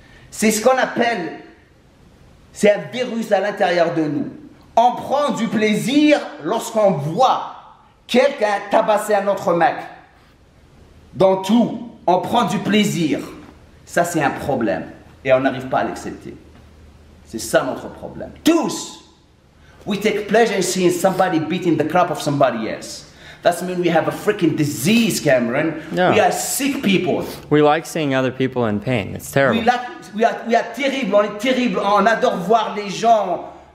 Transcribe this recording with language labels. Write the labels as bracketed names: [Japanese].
[French] C'est ce qu'on appelle, c'est un virus à l'intérieur de nous. On prend du plaisir lorsqu'on voit quelqu'un tabasser un autre mec. Dans tout, on prend du plaisir. Ça, c'est un problème. Et on n'arrive pas à l'accepter. C'est ça notre problème. Tous. [English] We take pleasure in seeing somebody beating the crap of somebody else. That means we have a freaking disease, Cameron. No. We are sick people. We like seeing other people in pain. It's terrible. We are terrible. [French] On est terrible. On adore voir les gens